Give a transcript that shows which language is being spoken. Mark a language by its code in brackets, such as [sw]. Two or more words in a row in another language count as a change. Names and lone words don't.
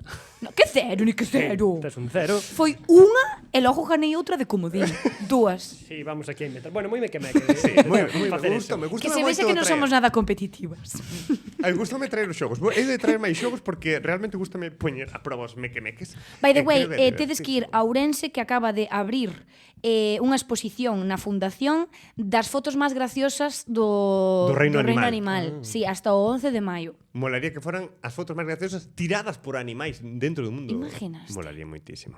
[es] No, que cero, ni que cero. [gl] Tes un 0. Foi unha e logo ganei outra de comodín. Dúas. Sí, vamos aquí a inventar. Bueno, moi me queme. [es] Sí, moi, me gusta, me gusta [gl] Que se vexe que non somos nada competitivas. Gústame traer os xogos. He de traer máis xogos porque realmente gústame poñer a prova os mequemeques. [en] By the way, [gl] creo que é tedes que ir divertido. a Ourense, que acaba de abrir unha exposición na fundación das fotos máis graciosas Do Reino Animal. Sí, hasta o 11 de maio. Molaría que foran as fotos máis graciosas tiradas por animais dentro do mundo. Imaginas? Molaría moitísimo.